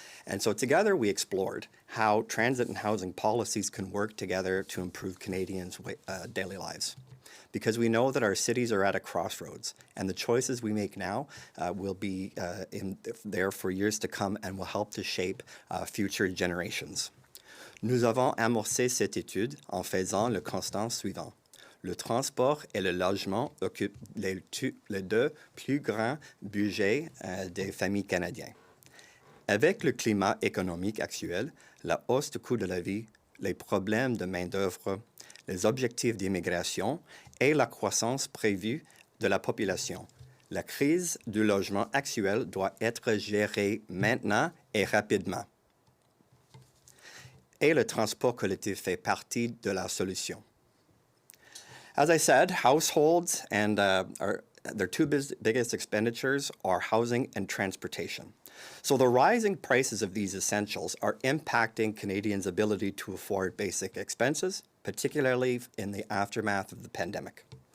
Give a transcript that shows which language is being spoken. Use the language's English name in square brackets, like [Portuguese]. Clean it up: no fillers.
[English] And so together we explored how transit and housing policies can work together to improve Canadians' daily lives. Because we know that our cities are at a crossroads, and the choices we make now will be there for years to come and will help to shape future generations. [French] Nous avons amorcé cette étude en faisant le constat suivant. Le transport et le logement occupent les deux plus grands budgets des familles canadiennes. Avec le climat économique actuel, la hausse du coût de la vie, les problèmes de main-d'œuvre, les objectifs d'immigration et la croissance prévue de la population, la crise du logement actuel doit être gérée maintenant et rapidement. Et le transport collectif fait partie de la solution. [English] As I said, households and their two biggest expenditures are housing and transportation. So the rising prices of these essentials are impacting Canadians' ability to afford basic expenses, particularly in the aftermath of the pandemic.